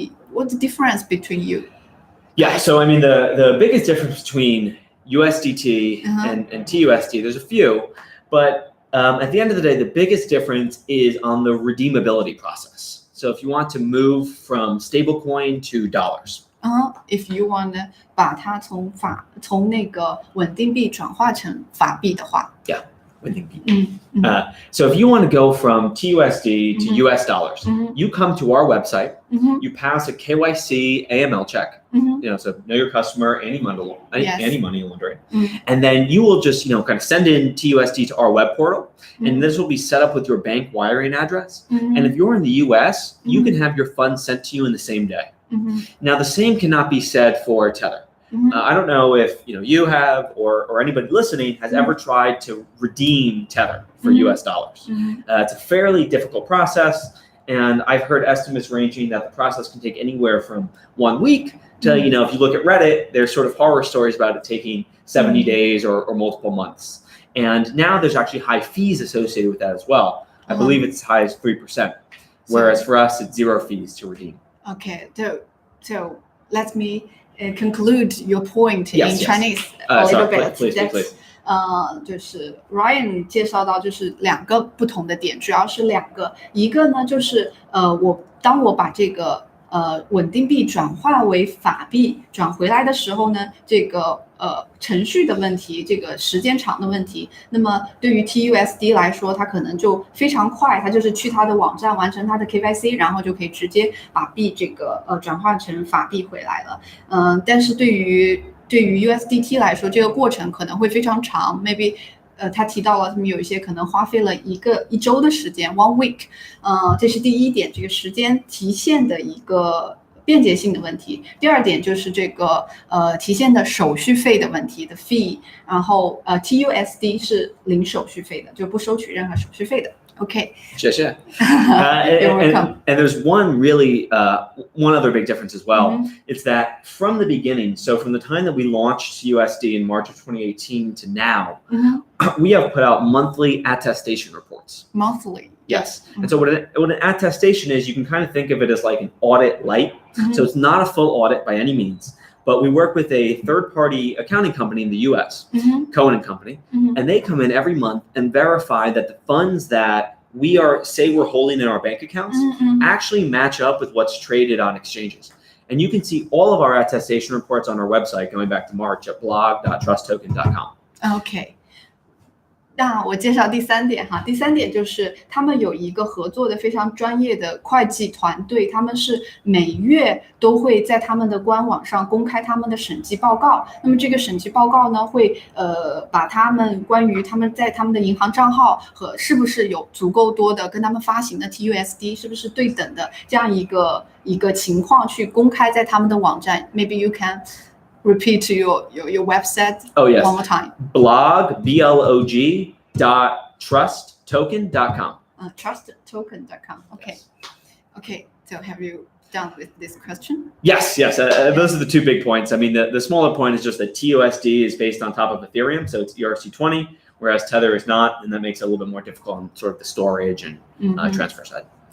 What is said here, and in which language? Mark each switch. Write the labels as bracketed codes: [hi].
[en] What's the difference between you? Yeah, so I mean the biggest difference between USDT and TUSD, there's a few, but at the end of the day, the biggest difference is on the redeemability process. So if you want to move from stablecoin to dollars. If you want [zh] 把它从那个稳定币转化成法币的话。 [en] Yeah. So if you want to go from TUSD to US dollars, you come to our website, you pass a KYC AML check, so know your customer, anti-money laundering, and then you will just kind of send in TUSD to our web portal, and this will be set up with your bank wiring address. And if you're in the US, you can have your funds sent to you in the same day. Now the same cannot be said for Tether. I don't know if you have or anybody listening has ever tried to redeem Tether for US dollars. It's a fairly difficult process, and I've heard estimates ranging that the process can take anywhere from 1 week to if you look at Reddit, there's sort of horror stories about it taking 70 days or multiple months. And now there's actually high fees associated with that as well. I believe it's as high as 3%, whereas for us it's 0 fees to redeem. Okay, so let me conclude your point in Chinese a little bit. Please. [zh] 就是 Ryan 介绍到就是2个不同的点，主要是2个，一个呢就是当我把这个稳定币转化为法币转回来的时候呢，这个程序的问题，这个时间长的问题，那么对于 TUSD 来说，它可能就非常快，它就是去它的网站完成它的 KYC， 然后就可以直接把币这个转化成法币回来了。但是对于USDT 来说，这个过程可能会非常长 ， [en] maybe [zh] 他提到了他们有一些可能花费了一周的时间 [en] 1 week， [zh] 这是第一点，这个时间提现的一个便捷性的问题。第二点就是这个提现的手续费的问题的 fee， 然后TUSD 是零手续费的，就不收取任何手续费的。 [en] Okay. Sure. You're welcome. And there's one other big difference as well. It's that from the beginning, so from the time that we launched TUSD in March of 2018 to now, we have put out monthly attestation reports. Monthly. Yes. And so what an attestation is, you can kind of think of it as like an audit light. So it's not a full audit by any means. But we work with a third-party accounting company in the U.S., Cohen & Company, and they come in every month and verify that the funds that we're holding in our bank accounts actually match up with what's traded on exchanges. And you can see all of our attestation reports on our website going back to March at blog.trusttoken.com. Okay. [zh] 那我介绍第三点哈，第三点就是他们有一个合作的非常专业的会计团队，他们是每月都会在他们的官网上公开他们的审计报告。那么这个审计报告呢，会把他们关于他们在他们的银行账号和是不是有足够多的跟他们发行的 TUSD 是不是对等的这样一个情况去公开在他们的网站。 [en] Maybe you can repeat your website one more time. Blog, blog, .trusttoken.com. Trusttoken.com. Okay. Yes. Okay. So have you done with this question? Yes. Those are the two big points. I mean, the smaller point is just that TUSD is based on top of Ethereum, so it's ERC20, whereas Tether is not, and that makes it a little bit more difficult on sort of the storage and transfer side.